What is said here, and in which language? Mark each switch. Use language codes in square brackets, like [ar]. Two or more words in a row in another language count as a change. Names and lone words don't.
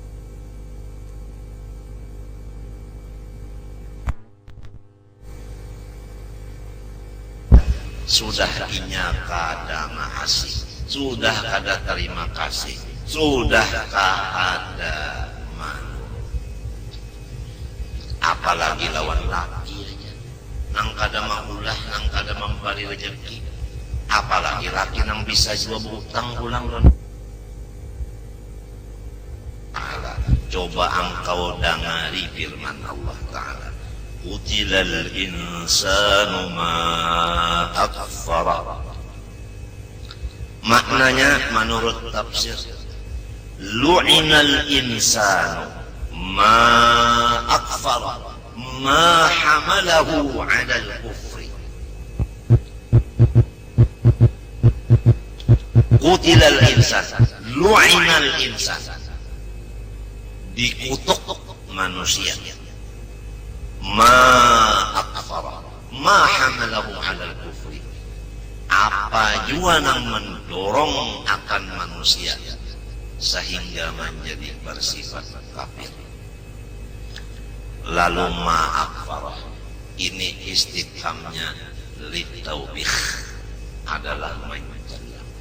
[bjn] Sudah inya kada ngasih, sudah kada terima kasih, sudah kada manut. Apalagi lawan laki aja, nang kada maulah, nang kada memberi rezeki. Apalagi laki nang bisa juga berutang pulang don. Coba engkau dengari firman Allah Ta'ala. [ar] قتل الإنسان ما أكفره. [id] Maknanya menurut tafsir, [ar] لعن الإنسان ما أكفره ما حمله على الكفر. قتل الإنسان لعن الإنسان, [id] dikutuk manusia. [ar] ما أكفره ما حمله على الكفر. [id] Apa jua yang mendorong akan manusia sehingga menjadi bersifat kafir. Lalu [ar] ما أكفره, [id] ini istifhamnya litaubih, adalah mencela.